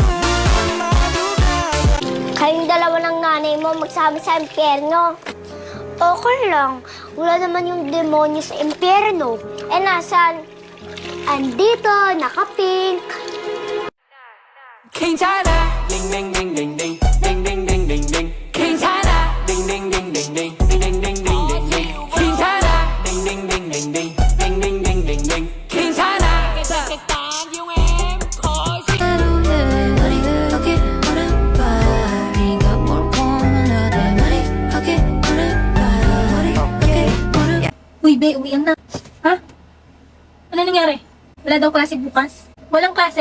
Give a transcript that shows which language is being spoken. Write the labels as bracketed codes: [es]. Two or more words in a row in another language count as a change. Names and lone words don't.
[tl] Kayong dalawa ng nanay mo magsama sa impyerno. Okay lang. Wala naman yung demonyo sa impyerno. Eh, nasan? Andito, naka-pink. [ko] 괜찮아. 딩딩딩딩딩. 딩딩딩딩딩. 괜찮아. 딩딩딩딩딩. 딩딩딩딩딩. 괜찮아. 딩딩딩딩딩. 딩딩딩딩딩. 괜찮아. [tl] Uy, be, uwian na. Ha? Ano nangyari? Wala daw klase bukas? Walang klase?